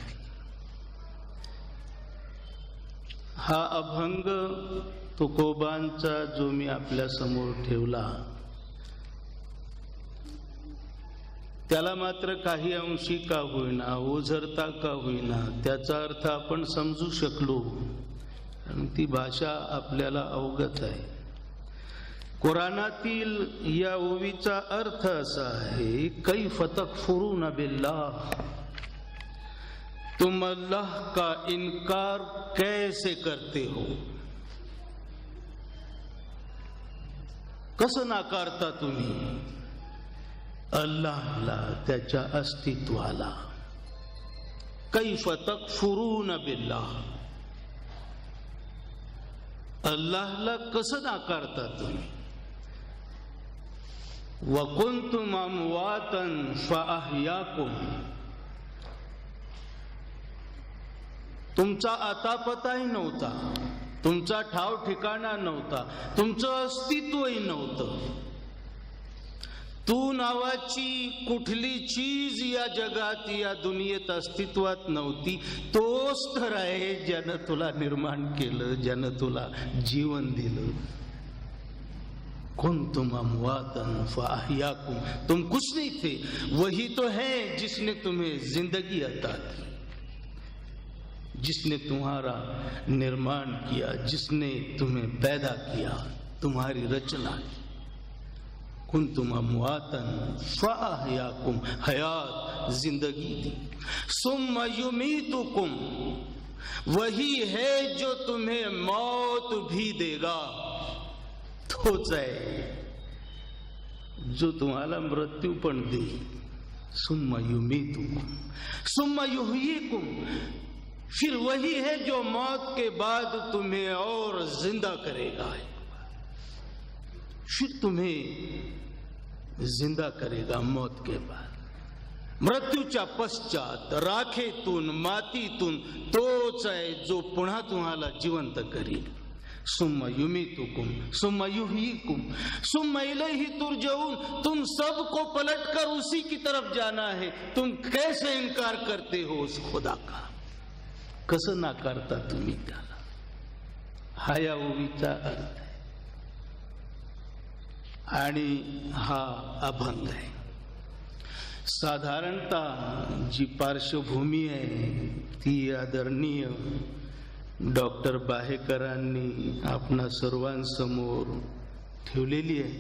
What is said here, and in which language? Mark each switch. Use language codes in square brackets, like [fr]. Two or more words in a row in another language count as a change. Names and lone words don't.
[mr] हा अभंग तुकोबांचा जो मी आपल्या समोर ठेवला त्याला मात्र काही अंशी का होईना, ओझरता का होईना त्याचा अर्थ आपण समजू शकलो, आणि ती भाषा आपल्याला अवगत आहे. कुराणातील या ओवीचा अर्थ असा आहे. [ar] كيف تكفرون بالله, [hi] तुम अल्लाह का इनकार कैसे करते हो. [mr] कसं नाकारता तुम्ही अल्लाहला, त्याच्या अस्तित्वाला. [ar] كيف تكفرون بالله, [mr] अल्लाहला कसं नाकारता तुम्ही? [ar] وكنتم أمواتا فأحياكم, [mr] तुमचा आतापताही नव्हता, तुमचा ठाव ठिकाणा नव्हता, तुमचं अस्तित्वही नव्हतं. तू नावाची कुठली चीज या जगात या दुनियेत अस्तित्वात नव्हती. तोच तर आहे ज्यानं तुला निर्माण केलं, ज्यानं तुला जीवन दिलं. [ar] كنتم أمواتا فأحياكم, [hi] तुम कुछ नहीं थे, वही तो है जिसने तुम्हें जिंदगी अता की, जिसने तुम्हारा निर्माण किया, जिसने तुम्हें पैदा किया, तुम्हारी रचना की. [ar] كنتम أمواتا فأحياكم, [hi] हयात जिंदगी दी. [ar] ثم يميتكم, [hi] वही है जो तुम्हें मौत भी देगा. [mr] तोच आहे जो तुम्हाला मृत्यू पण देईल. [ar] ثم يميتكم ثم يحييكم, [hi] फिर वही है जो मौत के बाद तुम्हें और जिंदा करेगा. फिर तुम्हें जिंदा करेगा मौत के बाद. [mr] मृत्यूच्या पश्चात राखेतून मातीतून तोच आहे जो पुन्हा तुम्हाला जिवंत करील. [ar] ثم يميتكم ثم يحييكم ثم إليه ترجعون, [hi] तुम सबको पलटकर उसी की तरफ जाना है. तुम कैसे इनकार करते हो उस खुदा का? [mr] कसं नाकारता तुम्ही त्याला? हा या ओवीचा अर्थ आहे आणि हा अभंग आहे. साधारणतः जी पार्श्वभूमी आहे ती आदरणीय डॉक्टर बाहेकरांनी आपणा सर्वांसमोर ठेवलेली आहे.